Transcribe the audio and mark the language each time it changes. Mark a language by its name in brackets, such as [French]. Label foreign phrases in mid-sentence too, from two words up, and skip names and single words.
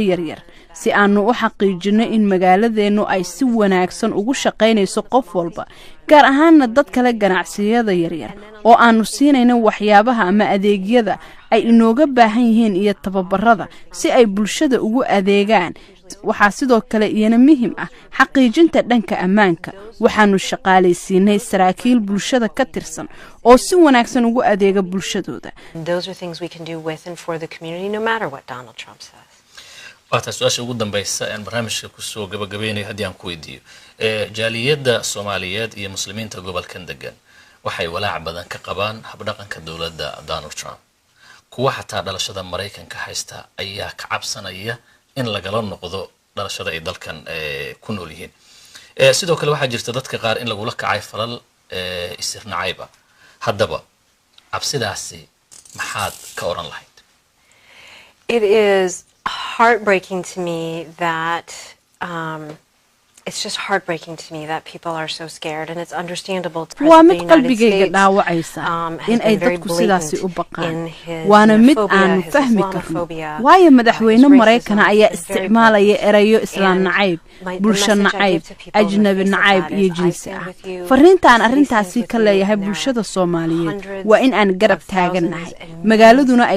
[Somali] yaryar si aanu u xaqiijino in magaaladeenu ay si wanaagsan ugu shaqeynayso qof walba gaar ahaan dad kale ganacsiyada yaryar oo aanu siinayno waxyaabaha ama adeegyada ay inooga baahan yihiin iyo tababarada si ay bulshada ugu adeegaan waxaa sidoo kale iyana muhiim ah xaqiijinta dhanka ammaanka waxaanu shaqaalaysiinay saraakiil bulshada ka tirsan oo si wanaagsan ugu adeega bulshadooda [English] those are things we can do with and for the community no matter what Donald Trump says [Somali] waata su'aasha ugu dambaysa ee barnaamijka ku soo gabagabeynay hadii aan ku weydiiyo jaaliyada Soomaaliyeed iyo muslimiinta gobolkan degan waxay walaac badan ka qabaan habdhaqanka dawladda Donald Trump kuwa xataa dhalashada Mareykanka haysta ayaa ka cabsanaya in lagala noqdo dhalashada ay dalkan ku nool yihiin sidoo kale waxaa jirta dadka qaar in lagu la kacay falal isirnacayba haddaba cabsidaasi maxaad ka oran lahayd [English] It is heartbreaking to me that it's just heartbreaking to me that people are so scared and it's understandable to [Somali] waa mid qalbigayga dhaawacaysa in ay dadku sidaasi u baqaan waana mid aan fahmi karno waayo madaxweyne Mareykan ayaa isticmaalaya erayo islaam nacayb bulsho nacayb ajnabi nacayb iyo jinsi ah fariintaan arintaasi ka leeyahay bulshada Soomaaliyeed waa in aan garab taaganahay magaaladuna ay